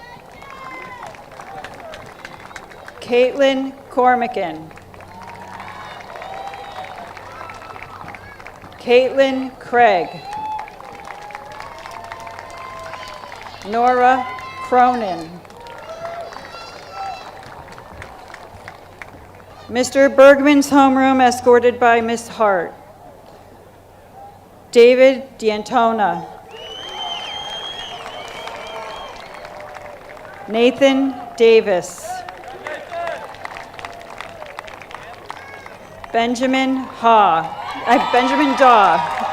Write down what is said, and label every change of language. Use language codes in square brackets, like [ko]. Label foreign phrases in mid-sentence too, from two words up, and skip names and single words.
[en] Caitlin Cormican. Caitlin Craig. Nora Cronin. Mr. Bergman's homeroom escorted by Miss Hart. David D'Antona. Nathan Davis. Benjamin Daw.